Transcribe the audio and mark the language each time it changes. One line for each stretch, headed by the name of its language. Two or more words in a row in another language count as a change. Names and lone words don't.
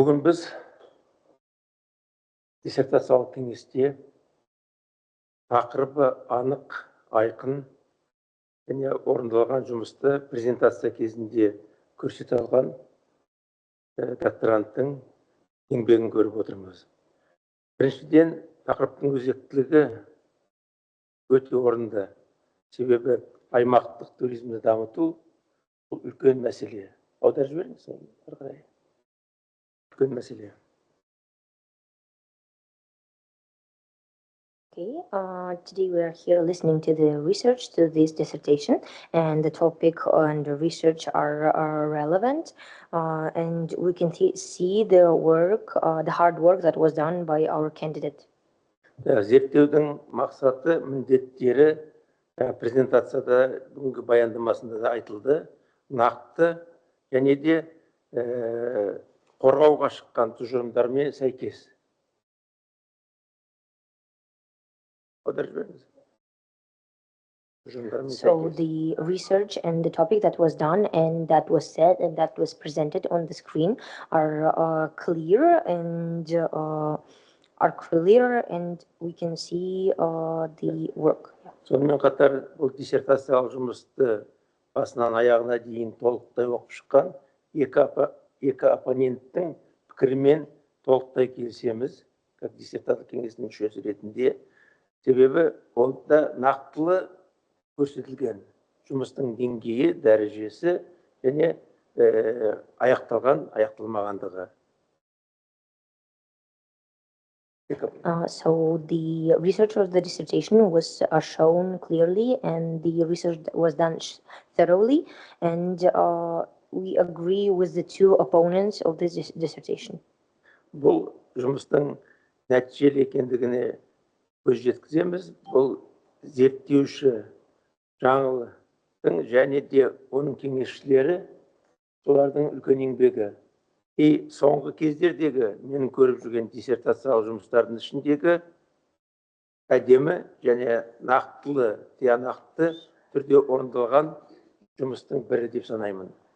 Kazakh: Бүгін біз диссертациялық кеңесте тақырыбы анық, айқын және орындалған жұмысты презентация кезінде көрсете алған докторанттың еңбегін көріп отырмыз. Біріншіден, тақырыптың өзектілігі өте орынды. Себебі аймақтық туризмді дамыту бұл үлкен мәселе. Аударып жіберіңіз, ары қарай. Үлкен мәселе.
English: Okay, today we are here listening to the research to this dissertation, and the topic and the research are relevant, and we can see the work, the hard work that was done by our candidate.
Kazakh: Зерттеудің мақсаты, міндеттері презентацияда бүгінгі баяндамасында да айтылды, нақты және де қорғауға шыққан тұжырымдармен сәйкес.
English: So the research and the topic that was done and that was said and that was presented on the screen are clear and we can see the work.
Kazakh: Сонымен қатар бұл диссертациялық жұмысты басынан аяғына дейін толықтай оқып шыққан екі оппоненттің пікірімен толықтай келісеміз, как диссертациялық кеңесінің мүшесі ретінде. Себебі онда нақтылы көрсетілген жұмыстың деңгейі, дәрежесі және аяқталған, аяқталмағандығы.
English: So the research of the dissertation was shown clearly, and the research was done thoroughly, and we agree with the two opponents of this dissertation.
Kazakh: Бұл жұмыстың нәтижелі екендігіне көз жеткіземіз. Бұл зерттеуші Жанылдың және де оның кеңесшілері солардың үлкен еңбегі. Соңғы кездердегі менің көріп жүрген диссертациялық жұмыстардың ішіндегі әдемі және нақтылы, тиянақты түрде орындалған жұмыстың бірі деп санаймын.